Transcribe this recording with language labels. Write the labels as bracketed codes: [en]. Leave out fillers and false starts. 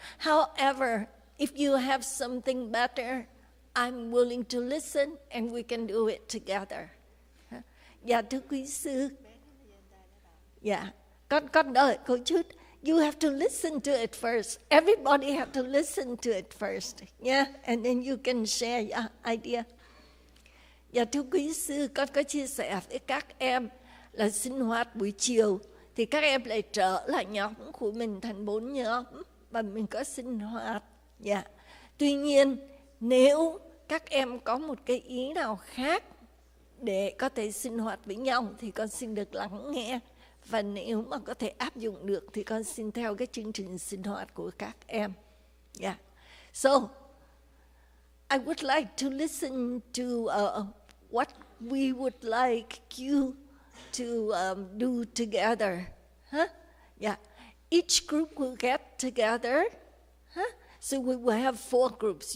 [en] However, if you have something better, I'm willing to listen and we can do it together. [vi] Dạ thưa quý sư. Dạ, con đợi cô chút. [en] You have to listen to it first. Everybody have to listen to it first. Yeah, and then you can share your idea. [vi] Dạ thưa quý sư, con có chia sẻ với các em là sinh hoạt buổi chiều thì các em lại trở lại nhóm của mình thành 4 nhóm và mình có sinh hoạt. Dạ. Tuy nhiên nếu các em có một cái ý nào khác để có thể sinh hoạt với nhau thì con xin được lắng nghe. Và nếu mà có thể áp dụng được thì con xin theo cái chương trình sinh hoạt của các em. [en] Yeah. So, I would like to listen to what we would like you to do together. Huh? Yeah. Each group will get together. Huh? So we will have 4 groups.